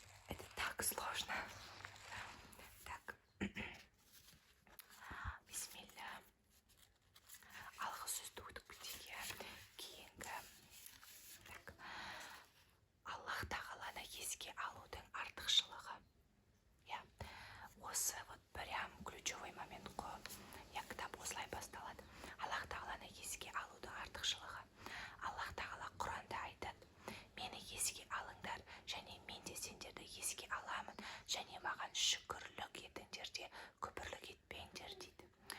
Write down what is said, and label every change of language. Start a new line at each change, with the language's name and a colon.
Russian: Это так сложно. Так.
Kazakh: Бисмилля. Алғы сөзді өтіп кетейік. Кейінгі. Так. Аллах тағаланы еске алудың артықшылығы. Осы
Russian: вот прям ключевой момент
Kazakh: қой. Кітап осылай басталады. Аллах тағаланы еске алудың артықшылығы. Аллах тағала Құранда айтады: мені еске алыңдар, және мен де сендерді еске аламын, және маған шүкірлік етіңдер де күпірлік етпеңдер дейді.